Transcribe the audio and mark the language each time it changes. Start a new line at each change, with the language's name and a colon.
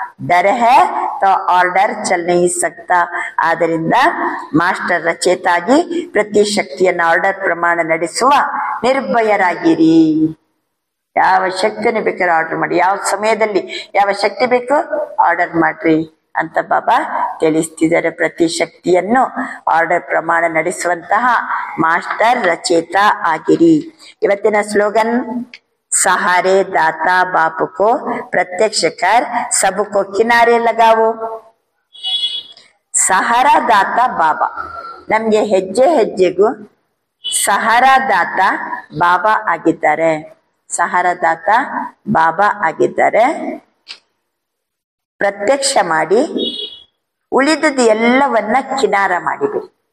Hindi: ಡರ್ high ತೋ order ಚಲ್ ನಹಿ ಸಕ್ತಾ.
Kannada: ಆದ್ದರಿಂದ ಮಾಸ್ಟರ್ ರಚಯಿತಾಗಿ ಪ್ರತಿ ಶಕ್ತಿಯನ್ನ ಆರ್ಡರ್ ಪ್ರಮಾಣ ನಡೆಸುವ ನಿರ್ಭಯರಾಗಿರಿ. ಯಾವ ಶಕ್ತಿಯನ್ನು ಬೇಕಾದ್ರೆ ಆರ್ಡರ್ ಮಾಡಿ, ಯಾವ ಸಮಯದಲ್ಲಿ ಯಾವ ಶಕ್ತಿ ಬೇಕೋ ಆರ್ಡರ್ ಮಾಡ್ರಿ ಅಂತ ಬಾಬಾ ತಿಳಿಸ್ತಿದ್ದಾರೆ. ಪ್ರತಿ ಶಕ್ತಿಯನ್ನು ಆರ್ಡರ್ ಪ್ರಮಾಣ ನಡೆಸುವಂತಹ ಮಾಸ್ಟರ್ ರಚಯಿತ ಆಗಿರಿ. ಇವತ್ತಿನ ಸ್ಲೋಗನ್,
Hindi: सहारे दाता बाप को प्रत्यक्ष कर सबको किनारे लगाओ.
Kannada: ಸಹಾರಾ ದಾತ ಬಾಬಾ. ನಮ್ಗೆ ಹೆಜ್ಜೆ ಹೆಜ್ಜೆಗೂ ಸಹಾರಾ ದಾತ ಬಾಬಾ ಆಗಿದ್ದಾರೆ. ಸಹಾರಾ ದಾತ ಬಾಬಾ ಆಗಿದ್ದಾರೆ. ಪ್ರತ್ಯಕ್ಷ ಮಾಡಿ ಉಳಿದದ್ದು ಎಲ್ಲವನ್ನ ಕಿನಾರ ಮಾಡಿಬಿಡಿ.